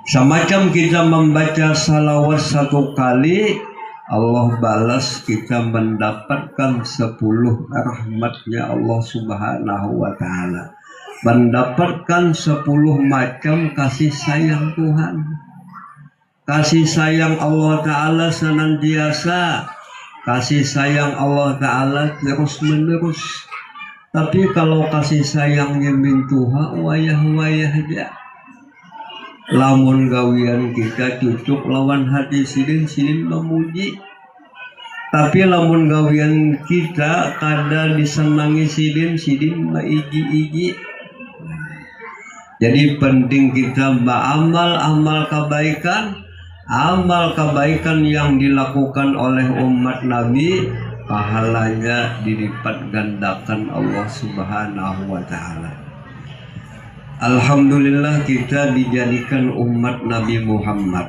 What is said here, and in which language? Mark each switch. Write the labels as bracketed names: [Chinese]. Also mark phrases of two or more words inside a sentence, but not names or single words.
[Indonesian] Semacam kita membaca salawat 1 kali, Allah balas kita mendapatkan 10 rahmatnya Allah [Arabic] سبحانه وتعالى, [Indonesian] mendapatkan 10 macam kasih sayang Tuhan. Kasih sayang Allah ta'ala senantiasa, kasih sayang Allah ta'ala terus menerus. [Banjar] Tapi kalau kasih sayangnya mintuha wayah-wayah aja, lamun gawian kita cucuk lawan hati silin memuji. Tapi lamun gawian kita kada disenangi silin maigi-igi. [Indonesian] Jadi penting kita beramal amal kebaikan yang dilakukan oleh umat Nabi, pahalanya dilipat gandakan Allah [Arabic] سبحانه وتعالى. [Indonesian] Alhamdulillah kita dijadikan umat Nabi Muhammad.